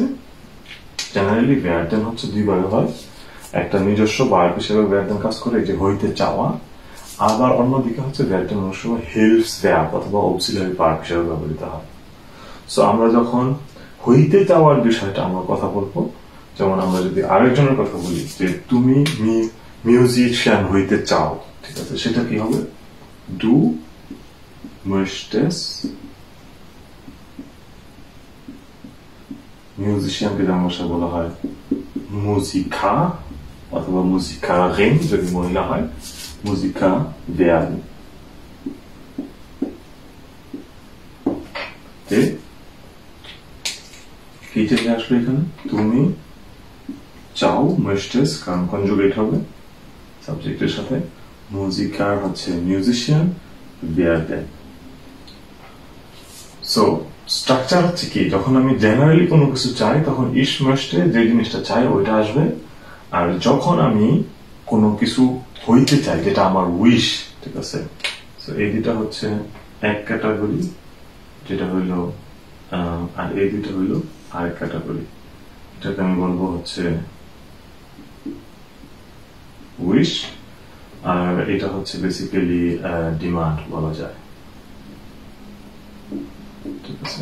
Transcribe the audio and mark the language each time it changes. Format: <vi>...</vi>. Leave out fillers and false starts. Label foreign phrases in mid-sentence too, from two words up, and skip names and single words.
<bn>জেনারেলি werden হচ্ছে দুই ভাগে হয়, একটা নিজস্ব ভার্ব হিসেবে werden কাজ করে, যে হইতে চাওয়া, আবার অন্যদিকে হচ্ছে werden অনেক সময় Hilfsverb অথবা অক্সিলারি ভার্ব হিসেবে ব্যবহৃত হয়। সো আমরা যখন হইতে চাওয়ার বিষয়টা আমরা কথা বলবো, যেমন আমরা যদি আরেকজনের কথা বলি যে তুমি মিউজিশিয়ান হইতে চাও, ঠিক আছে, সেটা কি হবে?</bn> <de>Du möchtest</de> <bn>মিউজিশিয়ানকে জার্মান ভাষায় বলা হয় Musiker অথবা Musikerin যদি মহিলা হয়,</bn> <de>Musiker werden।</de> <bn>কি চেঞ্জ আসবে এখানে? তুমি চাও, möchtest কারণ কনজুগেট হবে সাবজেক্টের সাথে, Musiker হচ্ছে মিউজিশিয়ান, werden। সো স্ট্রাকচার হচ্ছে কি, যখন আমি জেনারেলি কোনো কিছু চাই তখন</bn> <de>ich möchte</de> <bn>যে জিনিসটা চাই ওইটা আসবে, আর যখন আমি কোনো কিছু হইতে চাই যেটা আমার উইশ, ঠিক আছে, সো এই দুটা হচ্ছে এক ক্যাটাগরি, যেটা হইল, আর এই দুটা হইল আরেক ক্যাটাগরি। এটাকে আমি বলবো হচ্ছে উইশ, আর এটা হচ্ছে বেসিক্যালি ডিমান্ড বলা যায়, ঠিক আছে?</bn>